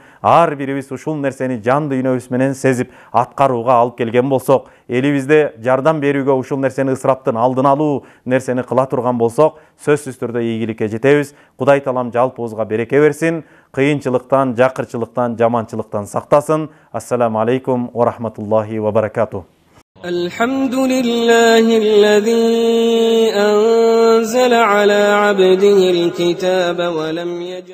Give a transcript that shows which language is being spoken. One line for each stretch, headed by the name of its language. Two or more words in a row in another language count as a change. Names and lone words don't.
Kyrgyz: Ар бирибиз ушул нерсени жан дүйнөбүз менен сезип аткарууга алып келген болсок, элибизде жардам берүүгө, ушул нерсени ысыраптын алдын алуу нерсени кыла турган болсок, сөзсүз түрдө ийгиликке жетебиз. Кудай Таалам жалпыбызга береке берсин, кыйынчылыктан, жакырчылыктан, жаманчылыктан сактасын.
Arabic: السلام عليكم ورحمة الله وبركاته. الحمد لله الذي أنزل على عبده الكتاب ولم يجعل